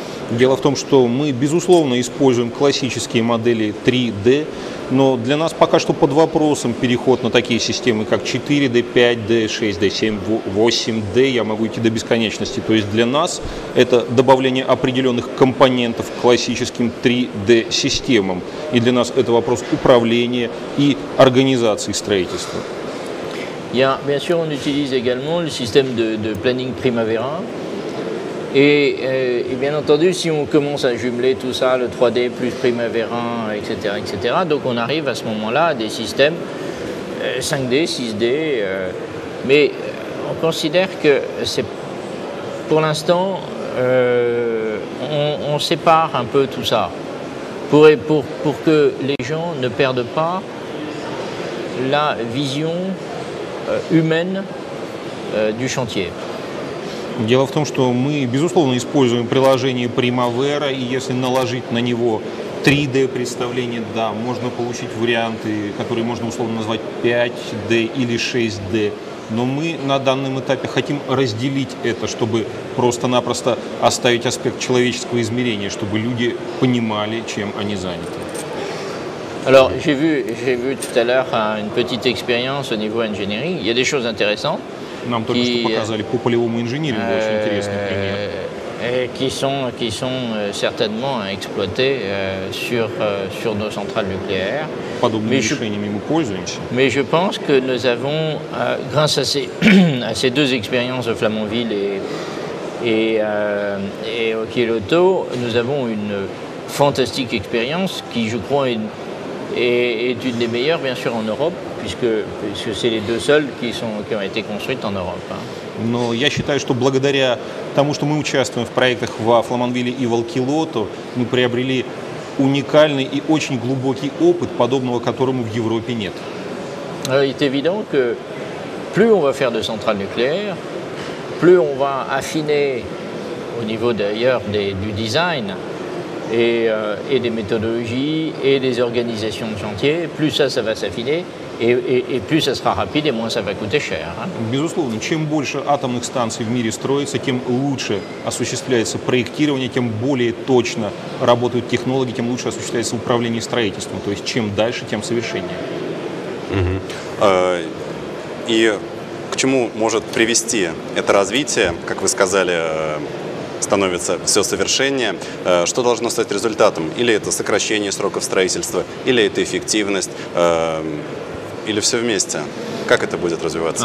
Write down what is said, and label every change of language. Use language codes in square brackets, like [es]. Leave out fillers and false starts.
[ru] Дело в том, что мы, безусловно, используем классические модели 3D, но для нас пока что под вопросом переход на такие системы, как 4D, 5D, 6D, 7, 8D, я могу идти до бесконечности. То есть для нас это добавление определенных компонентов к классическим 3D-системам. И для нас это вопрос управления и организации строительства. [fr] Bien sûr, on utilise également le système de planning Primavera. Et bien entendu, si on commence à jumeler tout ça, le 3D plus Primavera, etc., donc on arrive à ce moment-là à des systèmes 5D, 6D, mais on considère que c'est, pour l'instant, on sépare un peu tout ça pour que les gens ne perdent pas la vision humaine du chantier. [ru] Дело в том, что мы, безусловно, используем приложение Primavera, и если наложить на него 3D представление, да, можно получить варианты, которые можно условно назвать 5D или 6D. Но мы на данном этапе хотим разделить это, чтобы просто-напросто оставить аспект человеческого измерения, чтобы люди понимали, чем они заняты. [fr] Alors, j'ai vu tout à l'heure une petite expérience au niveau engineering. Il y a des choses intéressantes. [ru] Нам только что показали по полевому инжинирингу очень интересный пример. [fr] Qui sont certainement exploités sur nos centrales nucléaires. [ru] Подобными решениями мы пользуемся. [fr] Mais je pense que nous avons, grâce à ces deux expériences de Flamanville et Olkiluoto, nous avons une fantastique expérience qui, je crois, est une des meilleures, bien sûr, en Europe, puisque c'est les deux seules qui ont été construites en Europe. [ru] Но я считаю, что благодаря тому, что мы участвуем в проектах во Фламанвилле и в Олкилуото, мы приобрели уникальный и очень глубокий опыт, подобного которому в Европе нет. [fr] Alors, il est évident que plus on va faire de centrales nucléaires, plus on va affiner au niveau d'ailleurs du design et des méthodologies et des organisations de chantier, plus ça va s'affiner et plus ça sera rapide et moins ça va coûter cher. [ru] Безусловно, чем больше атомных станций в мире строится, тем лучше осуществляется проектирование, тем более точно работают технологи, тем лучше осуществляется управление строительством. То есть чем дальше, тем совершеннее. И к чему может привести это развитие, как вы сказали, становится все совершеннее, что должно стать результатом? Или это сокращение сроков строительства, или это эффективность? или все вместе? Как это будет развиваться?